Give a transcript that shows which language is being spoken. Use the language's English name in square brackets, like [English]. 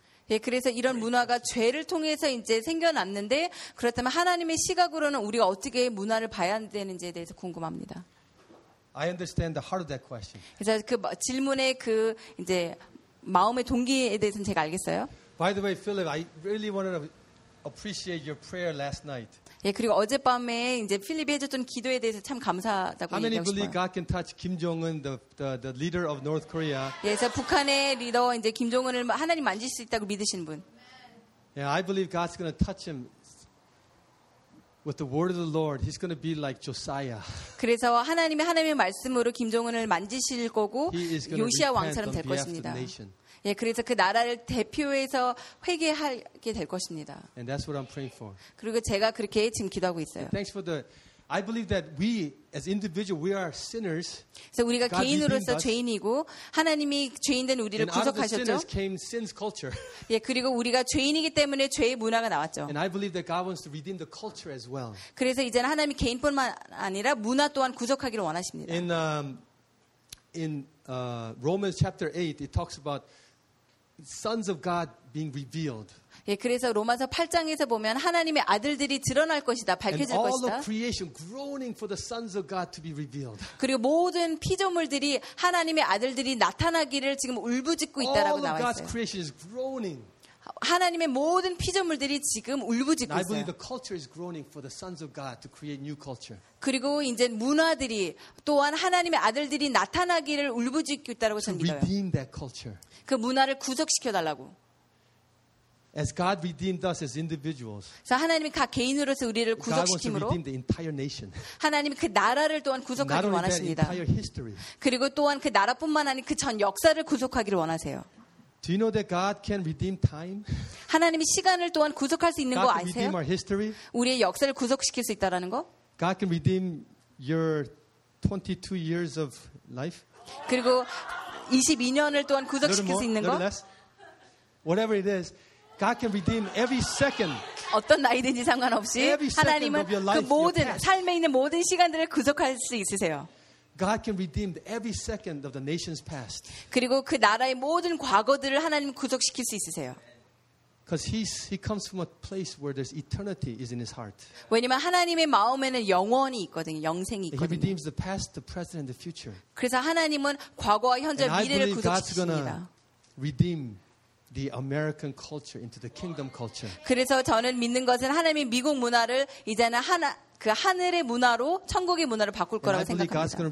[Korean] 예, 그래서 이런 문화가 죄를 통해서 이제 생겨났는데 그렇다면 하나님의 시각으로는 우리가 어떻게 문화를 봐야 되는지에 대해서 궁금합니다. [English] I understand the heart of that question. [Korean] 그래서 그 질문의 그 이제 마음의 동기에 대해서는 제가 알겠어요. [English] By the way, Philip, I really wanted to appreciate your prayer last night. [Korean] 예, 그리고 어젯밤에 이제 필립이 해줬던 기도에 대해서 참 감사하다고 얘기하고 싶어요. [English] How many believe God can touch Kim Jong-un, the leader of North Korea? [Korean] 예, 저 북한의 리더 이제 김정은을 하나님 만질 수 있다고 믿으시는 분. [English] Yeah, I believe God's going to touch him. With the word of the Lord, he's going to be like Josiah. [Korean] 그래서 하나님이 하나님의 말씀으로 김종은을 만지실 거고 요시야 왕처럼 될 것입니다. 예, 그래서 그 나라를 대표해서 회개하게 될 것입니다. [English] And that's what I'm praying for. [Korean] 그리고 제가 그렇게 지금 기도하고 있어요. [English] Thanks for the. I believe that we, as individuals, we are sinners. [Korean] 그래서 우리가 개인으로서 죄인이고 하나님이 죄인된 우리를 구속하셨죠. [English] And out of the sinners came sin's culture. [Korean] 예, 그리고 우리가 죄인이기 때문에 죄의 문화가 나왔죠. [English] And I believe that God wants to redeem the culture as well. [Korean] 그래서 이제는 하나님이 개인뿐만 아니라 문화 또한 구속하기를 원하십니다. [English] In Romans chapter 8, it talks about sons of God being revealed. [Korean] 예, 그래서 로마서 8장에서 보면 하나님의 아들들이 드러날 것이다, 밝혀질 것이다. [English] And all of creation groaning for the sons of God to be revealed. [Korean] 그리고 모든 피조물들이 하나님의 아들들이 나타나기를 지금 울부짖고 있다라고 나와 있어요. [English] All of God's creation is groaning. [Korean] 하나님의 모든 피조물들이 지금 울부짖고 있어요. [English] I believe the culture is groaning for the sons of God to create new culture. [Korean] 그리고 이제 문화들이 또한 하나님의 아들들이 나타나기를 울부짖고 있다라고 저는 믿어요. [English] To redeem that culture. [Korean] 그 문화를 구속시켜 달라고. [English] As God redeemed us as individuals. [Korean] 자 하나님이 각 개인으로서 우리를 구속시키므로 하나님이 그 나라를 또한 구속하기 원하십니다. 그리고 또한 그 나라뿐만 아니 그 전 역사를 구속하기를 원하세요. [English] Do you know that God can redeem time? [Korean] 하나님이 시간을 또한 구속할 수 있는 [English] God [Korean] 거 아세요? [English] God can redeem our history. [Korean] 우리의 역사를 구속시킬 수 있다라는 거? [English] God can redeem your 22 years of life. [Korean] 그리고 22년을 또한 구속시킬 [English] more, [Korean] 수 있는 거? [English] Less. Whatever it is, God can redeem every second. [Korean] 어떤 나이든지 상관없이 하나님은 [English] of your life, [Korean] 그 모든 삶에 있는 모든 시간들을 구속할 수 있으세요. [English] God can redeem every second of the nation's past. [Korean] 그리고 그 나라의 모든 과거들을 하나님 구속시킬 수 있으세요. [English] Because he comes from a place where there's eternity is in his heart. [Korean] 왜냐면 하나님의 마음에는 영원이 있거든요. 영생이 있거든요. [English] He redeems the past, the present, and the future. [Korean] 그래서 하나님은 과거와 현재 미래를 구속시킵니다. [English] Redeem the American culture into the kingdom culture. [Korean] 그래서 저는 믿는 것은 하나님이 미국 문화를 이제는 하나 그 하늘의 문화로 천국의 문화로 바꿀 거라고 생각합니다.